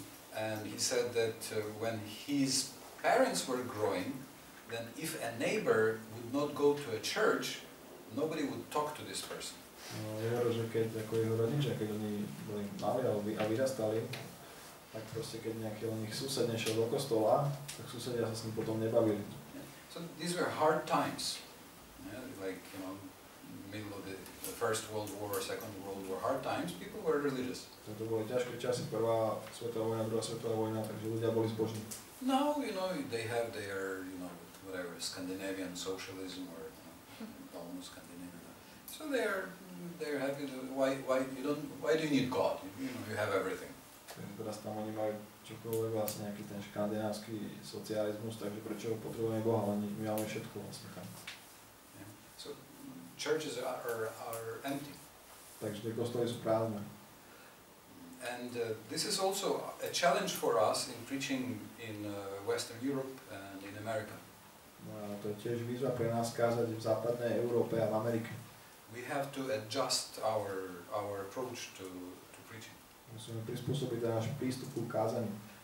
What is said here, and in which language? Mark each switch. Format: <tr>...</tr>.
<en>And he said that when his parents were growing, then if a neighbor would not go to a church, nobody would talk to this person.</en> <sk>No, je hovoril, že keď ako jeho rodičia, keď oni boli mali a vyrastali, tak proste keď nejaký nich sused nešiel do kostola, tak susedia sa s ním potom nebavili.</sk> <en>So these were hard times, like middle of the First World War, Second World War, hard times. People were religious.</en> <sk>To boli ťažké časy, prvá svetová vojna, druhá svetová vojna, takže ľudia boli zbožní.</sk> <en>Now they have their whatever Scandinavian socialism or almost Scandinavian. So they're happy. Why do you need God? You have everything.</en> <sk>Teraz tam oni majú čokoľvek vlastne nejaký ten škandinávsky socializmus, takže prečo potrebujeme Boha, len my máme všetko vlastne tam.</sk> <en>Yeah. So churches are empty.</en> <sk>Takže tie kostoly sú prázdne.</sk> <en>And this is also a challenge for us in preaching in Western Europe and in America.</en> <sk>No a to je tiež výzva pre nás kázať v západnej Európe a v Amerike.</sk> <en>We have to adjust our approach to preaching.</en> <sk>Musíme prispôsobiť náš prístup k kázaniu.</sk>